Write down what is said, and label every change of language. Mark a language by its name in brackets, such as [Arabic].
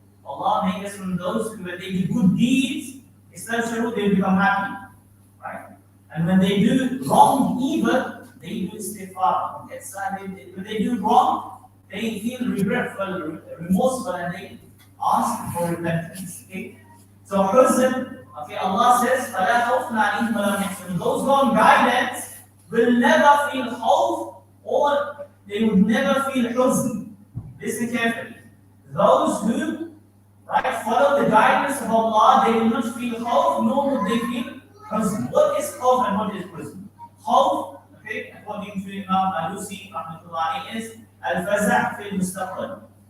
[English] Allah make us from those who, when they do good deeds, استبشروا, they become happy. Right? And when they do wrong, evil, they do istighfar, get sad. When they do wrong, they feel regretful, remorseful, and they ask for repentance. Okay? So huzn, okay, Allah says, [Arabic] فَلَا خَوْفٌ عَلَيْهِمْ وَلَا هُمْ يَحْزَنُونَ. [English] Those who are on guidance will never feel khawf, or they would never feel huzn. Listen carefully. Those who follow the guidance of Allah, they will not feel khawf, nor would they feel huzn. What is khawf and what is huzn? Khawf, okay, according to Imam Alusi, rahmatullahi, is al-faza' fil mustaqbal.